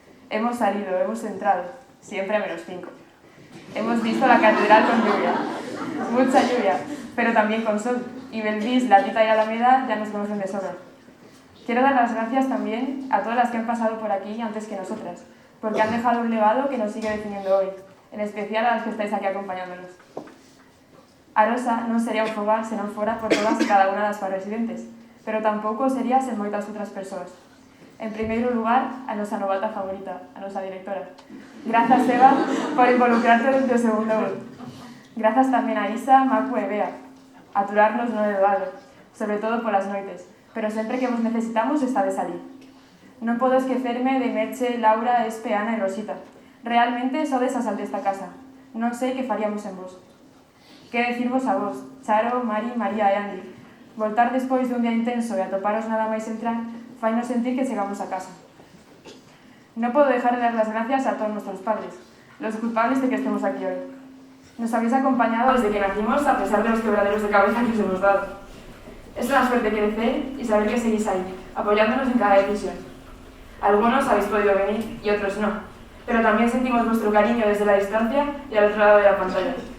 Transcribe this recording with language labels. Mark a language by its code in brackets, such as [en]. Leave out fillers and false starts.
[es] Hemos salido, hemos entrado, siempre a -5. Hemos visto la catedral con lluvia, mucha lluvia, pero también con sol, y Belvis, La Tita y Alameda ya nos conocen de sobra. Quiero dar las gracias también a todas las que han pasado por aquí antes que nosotras, porque han dejado un legado que nos sigue definiendo hoy, en especial a las que estáis aquí acompañándonos. [gl] Arosa non sería un fogar se non fora por todas e cada unha das súas residentes, pero tampouco sería sen moitas outras persoas. En primeiro lugar, a nosa novata favorita, a nosa directora. Grazas, Eva, por involucrarte desde o segundo gol. Grazas tamén a Isa, Macu e Bea, a aturarnos no elevado, sobre todo polas noites, pero sempre que vos necesitamos estades ali. Non podo esquecerme de Merche, Laura, Espe, Ana e Rosita. Realmente sodes a sal desta casa. Non sei que faríamos en vos. Que decirvos a vos, Charo, Mari, María e Andy, Voltar despois dun día intenso e atoparos nada máis entrar fainos sentir que chegamos a casa. [es] No puedo dejar de dar las gracias a todos nuestros padres, los culpables de que estemos aquí hoy. Nos habéis acompañado desde que nacimos a pesar de los quebraderos de cabeza que os hemos dado. Es una suerte crecer y saber que seguís ahí, apoyándonos en cada decisión. Algunos habéis podido venir y otros no, pero también sentimos vuestro cariño desde la distancia y al otro lado de la pantalla.